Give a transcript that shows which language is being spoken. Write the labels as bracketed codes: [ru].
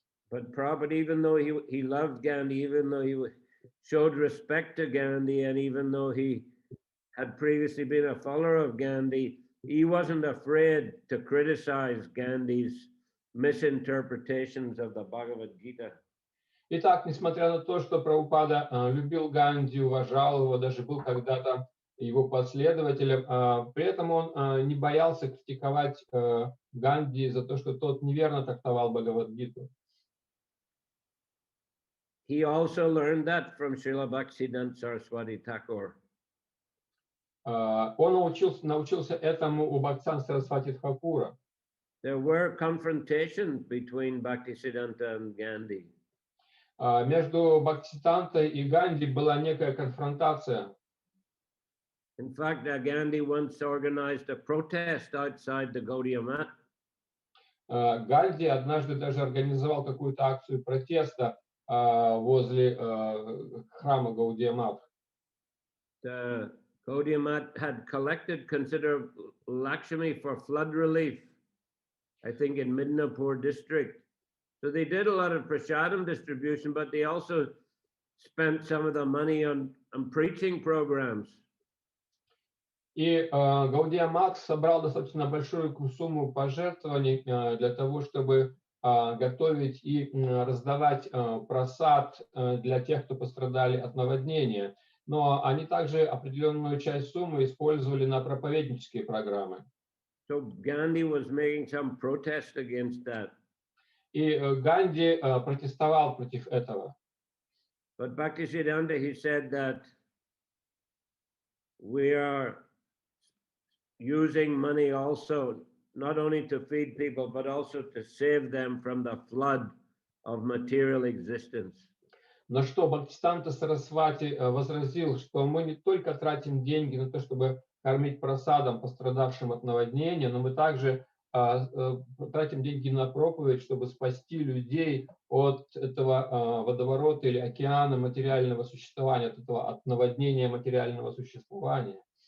[en] But Prabhupada, even though he loved Gandhi, even though he showed respect to Gandhi, and even though he had previously been a follower of Gandhi, he wasn't afraid to criticize Gandhi's misinterpretations of the Bhagavad Gita. [ru] Итак, несмотря на то, что Прабхупада любил Ганди, уважал его, даже был когда-то его последователем, при этом он не боялся критиковать Ганди за то, что тот неверно трактовал Бхагавад-гиту. [en] He also learned that from Srila Bhaktisiddhanta Saraswati Thakur. [ru] Он научился этому у Бхактисиддханта Сарасвати Тхакура. [en] There were confrontations between Bhaktisiddhanta and Gandhi. [ru] Между Бхактисиддхантой и Ганди была некая конфронтация. [en] In fact, Gandhi once organized a protest outside the Gaudiya Math. [ru] Ганди однажды даже организовал какую-то акцию протеста возле храма Гаудия Мат. [en] The Gaudiya Math had collected considerable Lakshmi for flood relief, I think in Midnapur district. So they did a lot of prasadam distribution, but they also spent some of the money on preaching programs. [ru] И Гаудия Мат собрал достаточно большую сумму пожертвований для того, чтобы готовить и раздавать просад для тех, кто пострадали от наводнения. Но они также определенную часть суммы использовали на проповеднические программы. [en] So Gandhi was making some protest against that. [ru] И Ганди протестовал против этого. [en] But Bhaktisiddhanta, he said that we are using money also not only to feed people, but also to save them from the flood of material existence. [ru] На что Бхактисиддханта Сарасвати возразил, что мы не только тратим деньги на то, чтобы кормить просадом пострадавшим от наводнения, но мы также тратим деньги на проповедь, чтобы спасти людей от этого водоворота или океана материального существования, от наводнения материального существования.